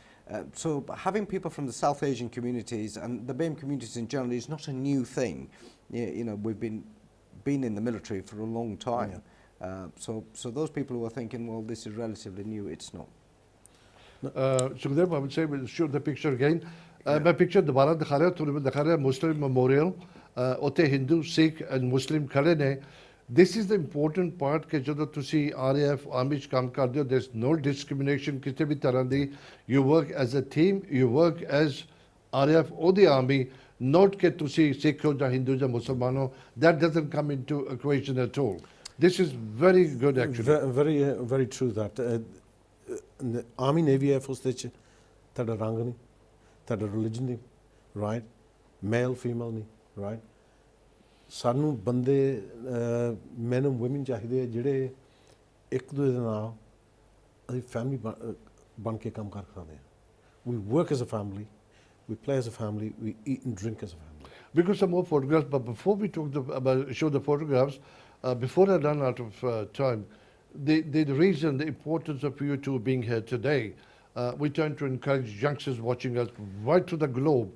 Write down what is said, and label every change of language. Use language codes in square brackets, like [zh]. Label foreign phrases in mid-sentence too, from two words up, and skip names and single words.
[en] So having people from the South Asian communities and the BAME communities in general is not a new thing. We've been in the military for a long time. So those people who are thinking, well, this is relatively new, it's not. Sukhdev, I would say we'll show the picture again. [hi] मैं पिक्चर दोबारा दिखा रहा हूँ थोड़ी दिखा रहा है मुस्लिम मेमोरियल [pa] ਉੱਥੇ ਹਿੰਦੂ ਸਿੱਖ ਐਂਡ ਮੁਸਲਿਮ ਖੜੇ ਨੇ [en] this is the important part [pa] ਕਿ ਜਦੋਂ ਤੁਸੀਂ RAF ਆਰਮੀ 'ਚ ਕੰਮ ਕਰਦੇ ਹੋ [en] there is no discrimination [pa] ਕਿਸੇ ਵੀ ਤਰ੍ਹਾਂ ਦੀ [en] you work as a team you work as RAF or the army not [pa] ਕਿ ਤੁਸੀਂ ਸਿੱਖ ਹੋ ਜਾਂ ਹਿੰਦੂ ਜਾਂ ਮੁਸਲਮਾਨ ਹੋ [en] that doesn't come into equation at all. This is very good actually. Very true that [pa] Army Navy Air Force ਦੇ ਵਿੱਚ ਤੁਹਾਡਾ ਰੰਗ ਨਹੀਂ ਤੁਹਾਡਾ ਰਿਲੀਜਨ ਨਹੀਂ [en] right male female [pa] ਨਹੀਂ ਰਾਈਟ ਸਾਨੂੰ ਬੰਦੇ [en] man and woman [pa] ਚਾਹੀਦੇ ਆ ਜਿਹੜੇ ਇੱਕ ਦੂਜੇ ਦੇ ਨਾਲ ਅਸੀਂ ਫੈਮਿਲੀ ਬਣ ਕੇ ਕੰਮ ਕਰ ਸਕਦੇ ਹਾਂ [en] we work as a family [pa] we play as a family we eat and drink as a family. [en] Because some more photographs, but before we show the photographs, before I run out of time, the reason, the importance of you two being here today, we're trying to encourage youngsters watching us right to the globe.